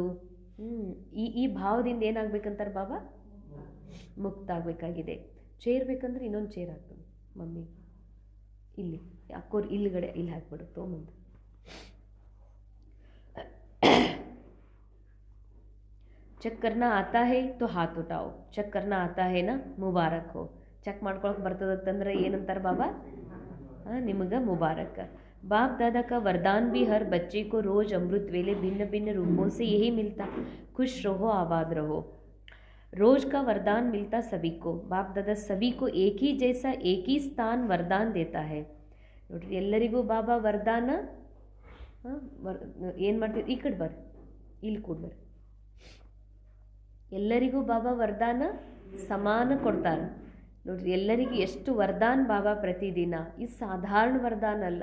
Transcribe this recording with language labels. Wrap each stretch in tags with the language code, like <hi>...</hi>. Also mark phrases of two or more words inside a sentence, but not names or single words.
<kn>ಈ ಭಾವದಿಂದ ಏನಾಗಬೇಕಂತಾರೆ ಬಾಬಾ, ಮುಕ್ತ ಆಗಬೇಕಾಗಿದೆ. ಚೇರ್ ಬೇಕಂದ್ರೆ ಇನ್ನೊಂದು ಚೇರ್ ಹಾಕ್ತೀನಿ ಮಮ್ಮಿ, ಇಲ್ಲಿ ಅಕ್ಕೋರು ಇಲ್ಲಿಗಡೆ ಇಲ್ಲಿ ಹಾಕ್ಬಿಡು ತೊಗೊಂಬಂದು.</kn> <hi>ಚೆಕ್ करना आता है तो हाथ उठाओ, ಚೆಕ್ करना आता है ना मुबारक हो.</hi> <kn>ಚೆಕ್ ಮಾಡ್ಕೊಳಕ್ಕೆ ಬರ್ತದಂತಂದ್ರೆ ಏನಂತಾರೆ ಬಾಬಾ, ನಿಮಗೆ ಮುಬಾರಕ್.</kn> <hi>बाप दादा का वरदान भी हर बच्चे को रोज अमृत वेले भिन्न भिन्न रूपों से यही मिलता, खुश रहो आबाद रहो. रोज का वरदान मिलता सभी को. बाप दादा सभी को एक ही जैसा एक ही स्थान वरदान देता है.</hi> <kn>ನೋಡ್ರಿ ಎಲ್ಲರಿಗೂ ಬಾಬಾ ವರದಾನ ಏನು ಮಾಡ್ತೀವಿ, ಈ ಕಡೆ ಬರ್ರಿ, ಇಲ್ಲಿ ಕೂಡ ಬರ್ರಿ. ಎಲ್ಲರಿಗೂ ಬಾಬಾ ವರದಾನ ಸಮಾನ ಕೊಡ್ತಾರೆ. ನೋಡ್ರಿ ಎಲ್ಲರಿಗೂ ಎಷ್ಟು ವರದಾನ ಬಾಬಾ ಪ್ರತಿದಿನ. ಇದು ಸಾಧಾರಣ ವರದಾನ ಅಲ್ಲ.</kn>